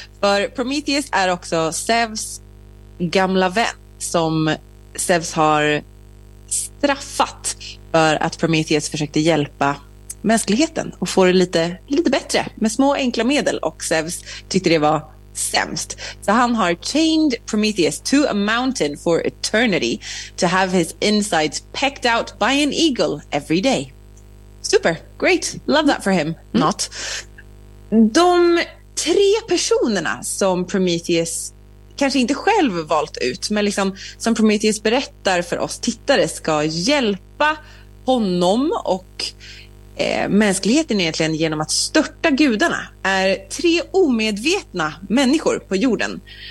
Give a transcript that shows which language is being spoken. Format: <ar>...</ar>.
<sv>För Prometheus är också Zeus gamla vän som Zeus har straffat för att Prometheus försökte hjälpa mänskligheten och få det lite bättre med små enkla medel, och Zeus tyckte det var sämst. Så han har</sv> <en>chained Prometheus to a mountain for eternity to have his insides pecked out by an eagle every day. Super, great, love that for him. Mm. Not.</en> <sv>De tre personerna som Prometheus kanske inte själv valt ut, men liksom som Prometheus berättar för oss tittare ska hjälpa honom och mänskligheten egentligen genom att störta gudarna, är tre omedvetna människor på jorden.</sv>